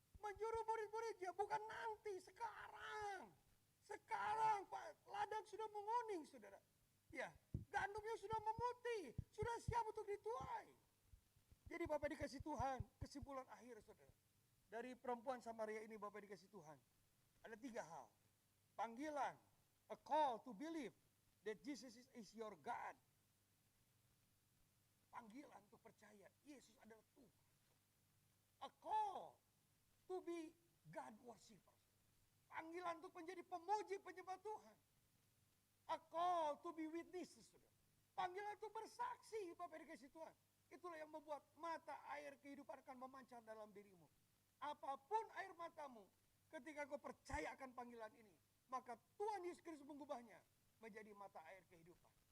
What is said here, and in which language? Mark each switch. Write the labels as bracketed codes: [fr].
[id] Menjuru murid-muridnya, bukan nanti, sekarang. Sekarang, Pak, ladang sudah menguning, saudara. Ya, gandumnya sudah memutih, sudah siap untuk dituai. Jadi Bapak dikasih Tuhan, kesimpulan akhir, saudara. Dari perempuan Samaria ini Bapak dikasih Tuhan. Ada 3 hal. Panggilan, [en] a call to believe that Jesus is your God. [id] Panggilan untuk percaya Yesus adalah Tuhan. [en] A call to be God worshipper. [id] Panggilan untuk menjadi pemuji penyembah Tuhan. [en] A call to be witnesses. [id] Panggilan untuk bersaksi Bapak dikasih Tuhan. Itulah yang membuat mata air kehidupan akan memancar dalam dirimu. Apapun air matamu, ketika kau percaya akan panggilan ini, maka Tuhan Yesus Kristus mengubahnya menjadi mata air kehidupan.